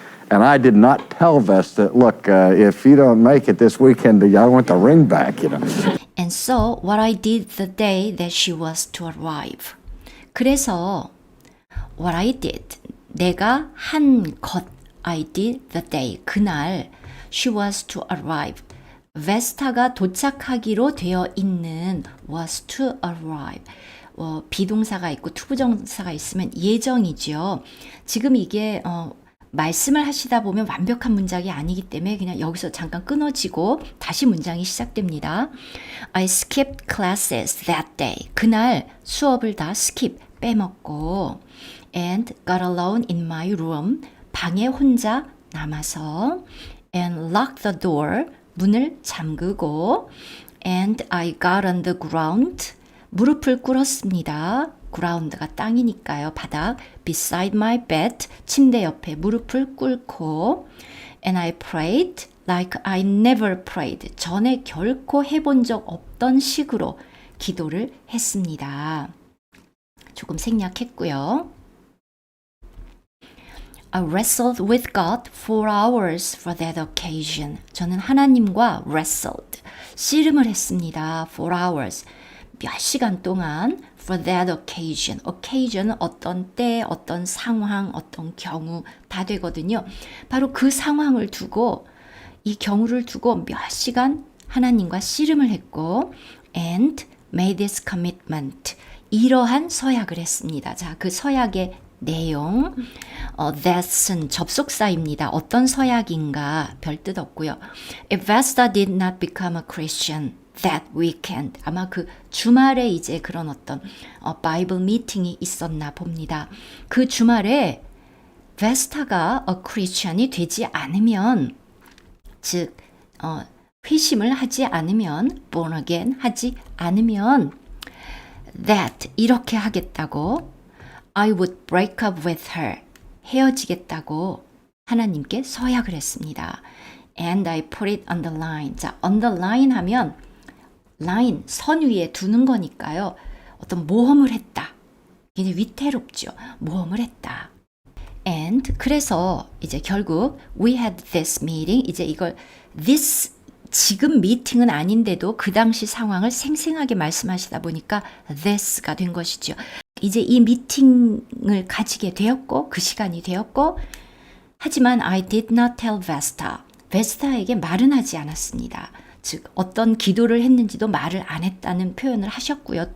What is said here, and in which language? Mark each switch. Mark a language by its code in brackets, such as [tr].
[en] And I did not tell Vesta, look, if you don't make it this weekend, I want the ring back, And so what I did the day that she was to arrive. [ko] 그래서 [en] what I did, [ko] 내가 한 것, [en] I did the day, [ko] 그날 [en] she was to arrive. [ko] 베스타가 도착하기로 되어 있는 was to arrive. 비동사가 있고 투부정사가 있으면 예정이죠. 지금 이게 말씀을 하시다 보면 완벽한 문장이 아니기 때문에 그냥 여기서 잠깐 끊어지고 다시 문장이 시작됩니다. [en] I skipped classes that day. [ko] 그날 수업을 다 skip, 빼먹고 [en] and got alone in my room. [ko] 방에 혼자 남아서 [en] and locked the door. [ko] 문을 잠그고 [en] and I got on the ground. [ko] 무릎을 꿇었습니다. ground가 땅이니까요. [en] 바닥. beside my bed. [ko] 침대 옆에 무릎을 꿇고 [en] and I prayed like I never prayed. [ko] 전에 결코 해본 적 없던 식으로 기도를 했습니다. 조금 생략했고요. [en] I wrestled with God 4 hours for that occasion. [ko] 저는 하나님과 wrestled, 씨름을 했습니다. 4 hours. 몇 시간 동안 for that occasion. occasion은 어떤 때, 어떤 상황, 어떤 경우 다 되거든요. 바로 그 상황을 두고 이 경우를 두고 몇 시간 하나님과 씨름을 했고 [en] and made this commitment. [ko] 이러한 서약을 했습니다. 자, 그 서약의 내용, that's은 접속사입니다. 어떤 서약인가 별 뜻 없고요. [en] If Vesta did not become a Christian that weekend. [ko] 아마 그 주말에 이제 그런 어떤 바이블 미팅이 있었나 봅니다. 그 주말에 베스타가 a Christian이 되지 않으면, 즉 회심을 하지 않으면, born again 하지 않으면 that 이렇게 하겠다고 I would break up with her. 헤어지겠다고 하나님께 서약을 했습니다. [en] And I put it on the line. [ko] 자, on the line 하면 line, 선 위에 두는 거니까요. 어떤 모험을 했다. 이게 위태롭죠. 모험을 했다. And 그래서 이제 결국 we had this meeting. 이제 이걸 this 지금 미팅은 아닌데도 그 당시 상황을 생생하게 말씀하시다 보니까 this가 된 것이죠. 이제 이 미팅을 가지게 되었고 그 시간이 되었고 하지만 [en] I did not tell Vesta. [ko] 베스타에게 말은 하지 않았습니다. 즉 어떤 기도를 했는지도 말을 안 했다는 표현을 하셨고요.